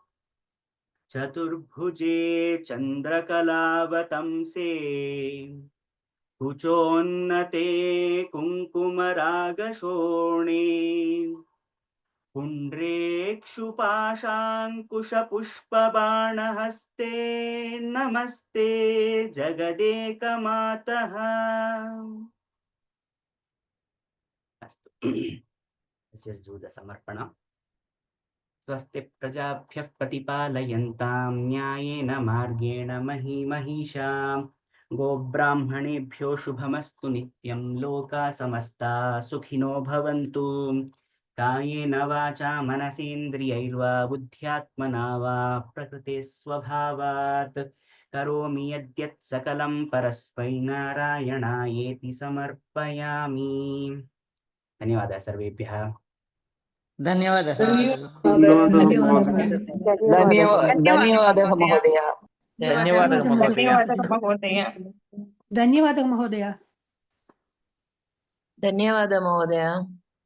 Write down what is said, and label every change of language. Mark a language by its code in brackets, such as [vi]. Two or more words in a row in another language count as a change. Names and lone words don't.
[sa] चतुर्भुजे चन्द्रकलावतंसे कुचोन्नते कुङ्कुमरागशोणे पुण्ड्रेक्षुपा शाङ्कुशपुष्पबाणहस्ते नमस्ते जगदेकमातः. [en] Let's just do the samarpana. [sa] स्वस्ति प्रजाभ्यः प्रतिपालयन्तां न्यायेन मार्गेण महीमहीषाम् गोब्राह्मणेभ्यो शुभमस्तु नित्यं लोकाः समस्ताः सुखिनो भवन्तु कायेन वाचा मनसेन्द्रियैर्वा बुद्ध्यात्मना वा प्रकृते स्वभावात् करोमि यद्यत् सकलं परस्मै नारायणायेति समर्पयामि. धन्यवादः सर्वेभ्यः. धन्यवादः धन्यवादः महोदय. [kn] ಧನ್ಯವಾದಗಳು ಮಹೋದಯ. ಧನ್ಯವಾದ ಮಹೋದಯ. ಧನ್ಯವಾದ ಮಹೋದಯ.